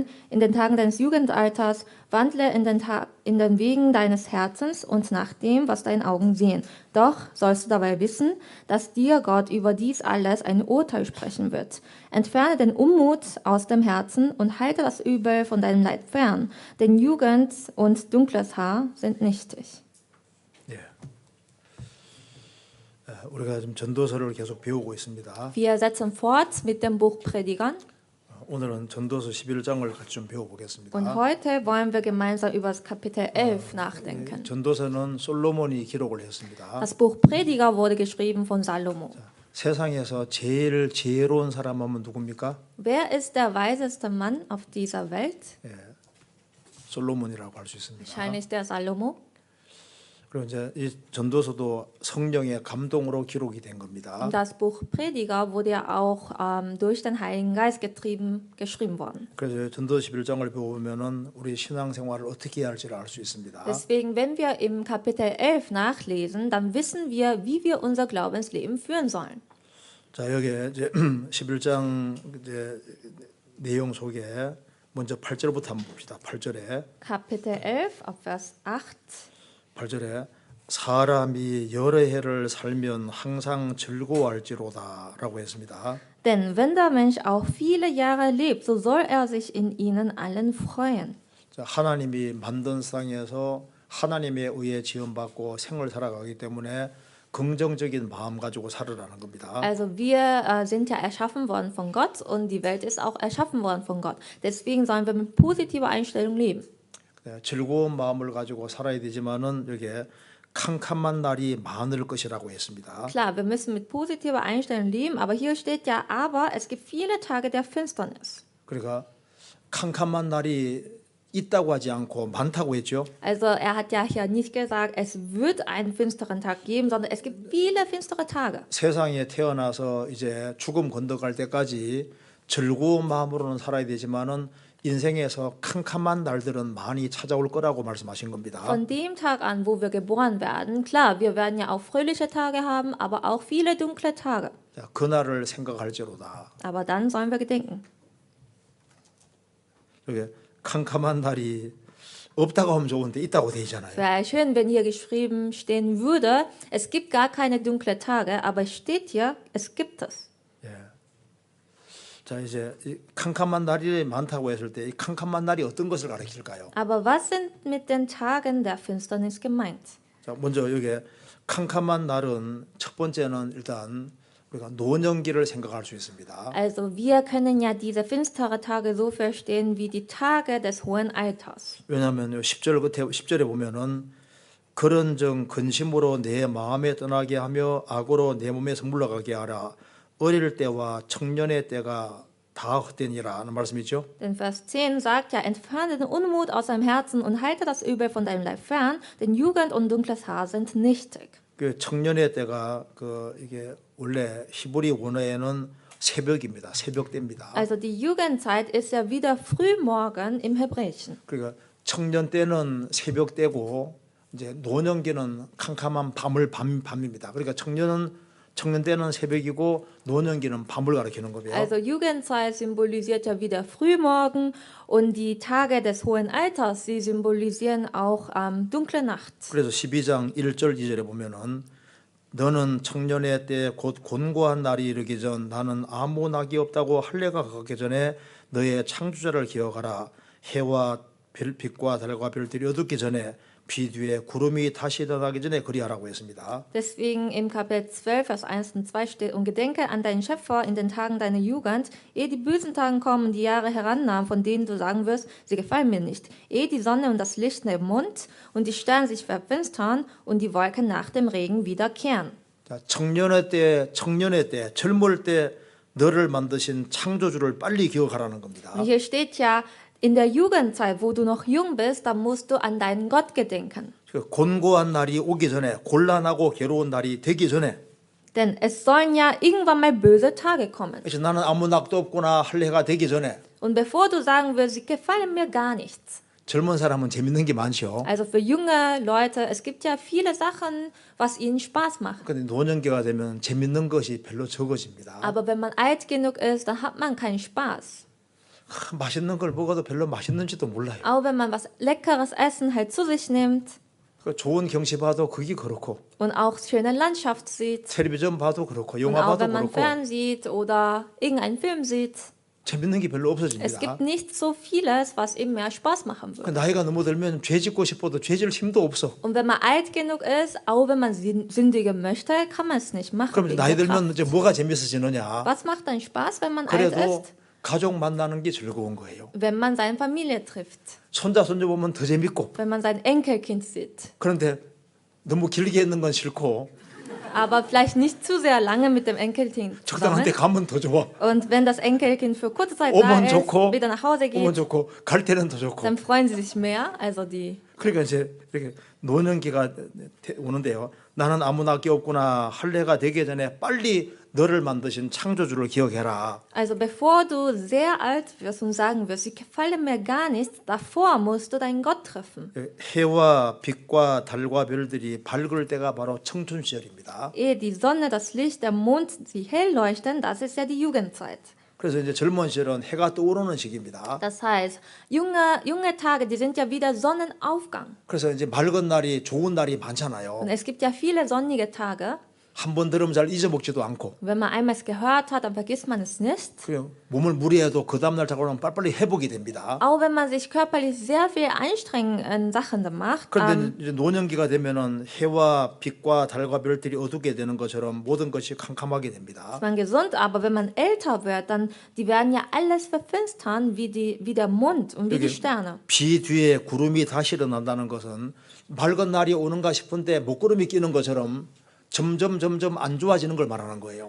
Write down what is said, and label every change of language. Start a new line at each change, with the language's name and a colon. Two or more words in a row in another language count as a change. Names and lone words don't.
German: In den Tagen deines Jugendalters wandle in den Wegen deines Herzens und nach dem, was deine Augen sehen. Doch sollst du dabei wissen, dass dir Gott über dies alles ein Urteil sprechen wird. Entferne den Unmut aus dem Herzen und halte das Übel von deinem Leib fern, denn Jugend und dunkles Haar sind nichtig.
Korean: 예. 우리가 지금 전도서를 계속 배우고 있습니다.
German: Wir setzen fort mit dem Buch Predigern.
Korean: 오늘은 전도서 11장을 같이 좀 배워보겠습니다.
German: Und heute wollen wir gemeinsam über das Kapitel 11 nachdenken.
Korean: 전도서는 솔로몬이 기록을 했습니다.
German: Das Buch Prediger wurde geschrieben von Salomo.
Korean: 세상에서 제일 지혜로운 사람 하면 누굽니까?
German: Wer ist der weiseste Mann auf dieser Welt?
Korean: 예, 솔로몬이라고 할 수 있습니다.
German: Wahrscheinlich der Salomo.
Korean: 그리고 이제 이 전도서도 성령의 감동으로 기록이 된 겁니다.
German: Und das Buch Prediger wurde ja auch durch den Heiligen Geist geschrieben worden.
Korean: 그래서 전도 11장을 배우면은 우리 신앙생활을 어떻게 해야 할지를 알 수 있습니다.
German: Deswegen, wenn wir im Kapitel 11 nachlesen, dann wissen wir, wie wir unser Glaubensleben führen sollen.
Korean: 자, 여기 이제 11장 이제 내용 속에 먼저 8절부터 한번 봅시다. 8절에
German: Kapitel 11 ab Vers 8.
Korean: 8절에 사람이 여러 해를 살면 항상 즐거워할지로다라고 했습니다.
German: Denn wenn der Mensch auch viele Jahre lebt, so soll er sich in ihnen allen freuen.
Korean: 자, 하나님이 만든 세상에서 하나님에 의해 지원받고 생을 살아가기 때문에 긍정적인 마음 가지고 살으라는 겁니다.
German: Also wir sind ja erschaffen worden von Gott und die Welt ist auch erschaffen worden von Gott. Deswegen sollen wir mit positiver Einstellung leben.
Korean: 즐거운 마음을 가지고 살아야 되지만은 여기에 캄캄한 날이 많을 것이라고 했습니다.
German: Klar, wir müssen mit positiver Einstellung leben, aber hier steht ja, aber es gibt viele Tage der Finsternis.
Korean: 그러니까 캄캄한 날이 있다고 하지 않고 많다고 했죠.
German: Also er hat ja hier nicht gesagt, es wird einen finsteren Tag geben, sondern es gibt viele finstere Tage.
Korean: 세상에 태어나서 이제 죽음 건너갈 때까지 즐거운 마음으로는 살아야 되지만은 인생에서 캄캄한 날들은 많이 찾아올 거라고 말씀하신 겁니다.
German: Von dem Tag an, wo wir geboren werden, klar, wir werden ja auch fröhliche Tage haben, aber auch viele dunkle Tage.
Korean: 자, 그날을 생각할지로다.
German: Aber dann sollen wir gedenken.
Korean: 이게 캄캄한 날이 없다고 하면 좋은데 있다고 돼 있잖아요.
German: Wäre schön, wenn hier geschrieben stehen würde, es gibt gar keine dunkle Tage, aber es steht hier, es gibt es.
Korean: 예. 자, 이제 이 캄캄한 날이 많다고 했을 때 이 캄캄한 날이 어떤 것을 가리킬까요?
German: Aber was sind mit den Tagen der Finsternis gemeint?
Korean: 자, 먼저 여기 캄캄한 날은 첫 번째는 일단 우리가 노년기를 생각할 수 있습니다.
German: Also wir können ja diese finstere Tage so verstehen wie die Tage des hohen Alters.
Korean: 왜냐하면 10절에 보면은 그런 정 근심으로 내 마음에 떠나게 하며 악으로 내 몸에서 물러가게 하라. 어릴 때와 청년의 때가 다 헛되니라 하는 말씀이죠.
German: Denn Vers 10 sagt ja, entferne den Unmut aus deinem Herzen und halte das Übel von deinem Leib fern, denn Jugend und dunkles Haar sind nichtig.
Korean: 그 청년의 때가 이게 원래 히브리 원어에는 새벽입니다. 새벽 때입니다.
German: Also die Jugendzeit ist ja wieder Frühmorgen im Hebräischen.
Korean: 그러니까 청년 때는 새벽 때고 이제 노년기는 캄캄한 밤입니다. 그러니까 청년 때는 새벽이고 노년기는 밤을 가리키는 거예요.
German: Also Jugendzeit symbolisiert ja wieder Frühmorgen und die Tage des hohen Alters, sie symbolisieren auch dunkle Nacht.
Korean: 그래서 12장 1절 2절에 보면은 너는 청년의 때 곧 곤고한 날이 이르기 전 나는 아무 낙이 없다고 할례가 가기 전에 너의 창조자를 기억하라. 해와 빛과 달과 별들이 어둡기 전에 비 뒤에 구름이 다시 일어나기 전에 그리하라고 했습니다.
German: Deswegen im Kapitel 12, Vers 1 und 2 steht, und gedenke an deinen Schöpfer in den Tagen deiner Jugend, ehe die bösen Tage kommen und die Jahre herannahmen, von denen du sagen wirst, sie gefallen mir nicht, ehe die Sonne und das Licht neben Mond und die Sterne sich verfinstern und die Wolken nach dem Regen wiederkehren.
Korean: 자, 청년의 때, 젊을 때 너를 만드신 창조주를 빨리 기억하라는 겁니다.
German: Und hier steht ja, in der Jugendzeit, wo du noch jung bist, da musst du an deinen Gott gedenken.
Korean: 곤고한 날이 오기 전에, 곤란하고 괴로운 날이 되기 전에,
German: Denn es sollen ja irgendwann mal böse Tage kommen.
Korean: 그래서 나는 아무 낙도 없구나 할 해가 되기 전에,
German: Und bevor du sagen wirst, sie gefallen mir gar nichts.
Korean: 젊은 사람은 재밌는 게 많죠.
German: Also für junge Leute, es gibt ja viele Sachen, was ihnen Spaß macht.
Korean: 근데 노년기가 되면 재밌는 것이 별로 적어집니다.
German: Aber wenn man alt genug ist, dann hat man keinen Spaß.
Korean: 맛있는 걸 먹어도 별로 맛있는지도 몰라요.
German: Auch wenn man was Leckeres Essen halt zu sich nimmt
Korean: 좋은 경치 봐도 그게 그렇고,
German: und auch schöne Landschaft sieht
Korean: 텔레비전 봐도 그렇고,
German: und
Korean: 영화
German: auch
Korean: 봐도
German: wenn man
Korean: 그렇고,
German: Fern sieht oder irgendeinen Film sieht.
Korean: 재밌는 게 별로
German: Es
Korean: 없어집니다.
German: gibt nicht so vieles, was ihm mehr Spaß machen
Korean: 그
German: würde.
Korean: 나이가 너무 들면 죄 짓고 싶어도 죄질 힘도 없어.
German: Und wenn man alt genug ist, auch wenn man sündigen möchte, kann man es nicht machen.
Korean: 그럼
German: wegen
Korean: 나이
German: der
Korean: 들면
German: Kraft.
Korean: 이제 뭐가 재밌어지느냐?
German: Was macht dann Spaß, wenn man alt
Korean: 그래도
German: ist?
Korean: 가족 만나는 게 즐거운 거예요.
German: Wenn man seine Familie trifft,
Korean: 손자 손주 보면 더 재밌고.
German: wenn man sein Enkelkind sieht.
Korean: 그런데 너무 길게 있는 건 싫고
German: Aber vielleicht nicht zu sehr lange mit dem Enkelkind
Korean: 적당한 데
German: zusammen.
Korean: 가면 더 좋아.
German: Und wenn das Enkelkind für kurze Zeit da
Korean: 오면
German: ist,
Korean: 좋고
German: wieder nach Hause
Korean: 오면
German: geht,
Korean: 좋고 갈 때는 더 좋고.
German: dann freuen sie sich mehr. Also die
Korean: 그러니까 이제 이렇게 노년기가 오는데요. 나는 아무 낙이 없구나. 할례가 되기 전에 빨리 너를 만드신 창조주를 기억해라.
German: Also bevor du sehr alt wirst und sagen wirst, ich gefalle mir gar nichts, davor musst du deinen Gott treffen.
Korean: 해와 빛과 달과 별들이 밝을 때가 바로 청춘 시절입니다.
German: Ehe die Sonne, das Licht, der Mond, sie hell leuchten, das ist ja die Jugendzeit.
Korean: 그래서 이제 젊은 시절은 해가 떠오르는 시기입니다.
German: Das heißt, junge Tage, die sind ja wieder Sonnenaufgang.
Korean: 그래서 이제 맑은 날이 좋은 날이 많잖아요.
German: Und es gibt ja viele sonnige Tage.
Korean: 한 번 들으면 잘 잊어먹지도 않고.
German: Wenn man einmal es gehört hat, dann vergisst man es nicht.
Korean: 그냥 몸을 무리해도 그 다음 날 자고는 빨리빨리 회복이 됩니다.
German: Auch wenn man sich körperlich sehr viel anstrengend Sachen macht.
Korean: 그런데 이제 노년기가 되면은 해와 빛과 달과 별들이 어둡게 되는 것처럼 모든 것이 캄캄하게 됩니다.
German: Ist man gesund, aber wenn man älter wird, dann die werden ja alles verfinstern wie der Mond und wie die Sterne.
Korean: 비 뒤에 구름이 다시 일어난다는 것은 맑은 날이 오는가 싶은데 먹구름이 끼는 것처럼 점점 안 좋아지는 걸 말하는 거예요.